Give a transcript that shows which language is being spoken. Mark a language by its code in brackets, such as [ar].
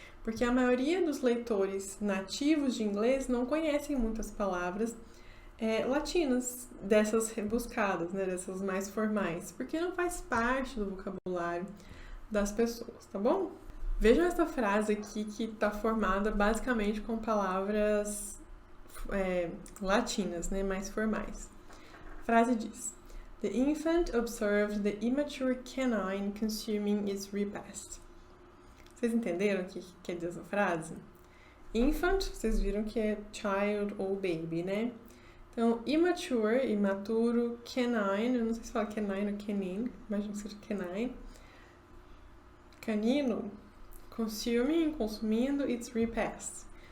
[pt] Porque a maioria dos leitores nativos de inglês não conhecem muitas palavras latinas, dessas rebuscadas, né, dessas mais formais, porque não faz parte do vocabulário das pessoas, tá bom? Vejam essa frase aqui que está formada basicamente com palavras latinas, né, mais formais. A frase diz: [en] The infant observed the immature canine consuming its repast. [pt] Vocês entenderam o que quer dizer essa frase? Infant, vocês viram que é child ou baby, né? Então, immature, imaturo, canine, eu não sei se fala canine ou canine, imagino que seja canine. Canino, consuming, consumindo, its repast.